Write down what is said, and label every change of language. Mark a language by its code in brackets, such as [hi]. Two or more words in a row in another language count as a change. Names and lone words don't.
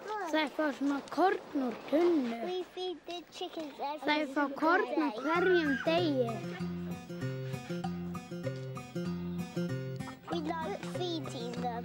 [is] Þær fá svona korn úr tunnu. [en] We feed the chickens [is] Þær fá korn á hverjum degi. [en] We like feeding them.